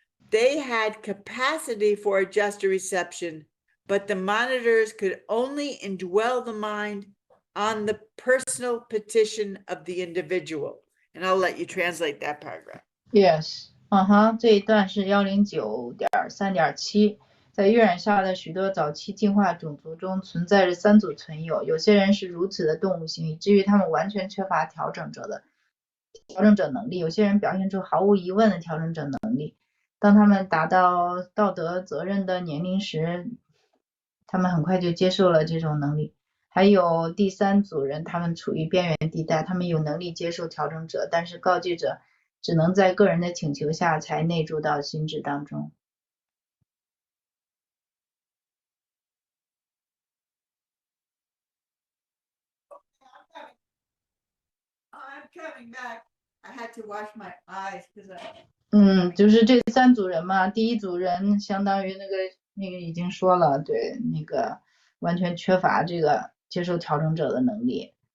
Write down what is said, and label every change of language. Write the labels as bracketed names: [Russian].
[English] They had capacity for adjuster reception, but the monitors could only indwell the mind on the personal petition of the individual. And I'll let you translate that paragraph. [Chinese] Yes，这一段是109.3.7。在月染下的许多早期进化种族中，存在着3组存有。有些人是如此的动物性，以至于他们完全缺乏调整者能力；有些人表现出毫无疑问的调整者能力。当他们达到道德责任的年龄时，他们很快就接受了这种能力。还有第3组人，他们处于边缘地带，他们有能力接受调整者，但是告诫者只能在个人的请求下才内住到心智当中。 [English] I'm coming back. I had to wash my eyes because I. [Chinese] 就是这3组人嘛，第1组人相当于那个已经说了，对，那个完全缺乏这个接受调整者的能力。